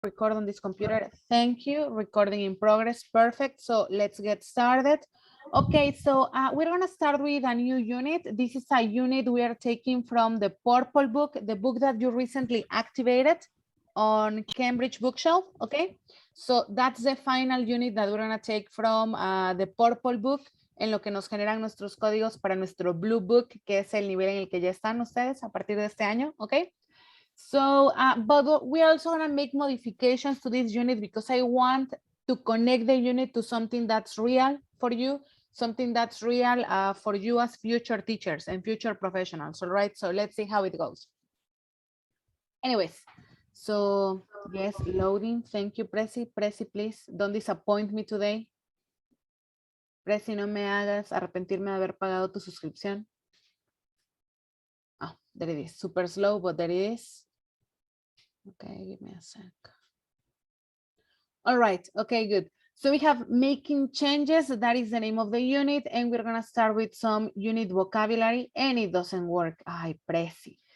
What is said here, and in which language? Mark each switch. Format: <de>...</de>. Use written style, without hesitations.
<en>record on this computer? Thank you. Recording in progress. Perfect. So let's get started. Okay, so we're going to start with a new unit. This is a unit we are taking from the Purple book, the book that you recently activated on Cambridge Bookshelf. Okay, so that's the final unit that we're going to take from the Purple book,</en> <es>en lo que nos generan nuestros códigos para nuestro Blue Book, que es el nivel en el que ya están ustedes a partir de este año.</es> <en>Okay. So, but we also want to make modifications to this unit because I want to connect the unit to something that's real for you, something that's real for you as future teachers and future professionals. All right, so let's see how it goes. Anyways, so yes, loading. Thank you, Prezi. Prezi, please don't disappoint me today.</en> <es>Prezi, no me hagas arrepentirme de haber pagado tu suscripción.</es> <en>Oh, there it is. Super slow, but there it is. Okay, give me a sec. All right, okay, good. So we have making changes, that is the name of the unit, and we're gonna start with some unit vocabulary, and it doesn't work. Ay, Prezi.</en>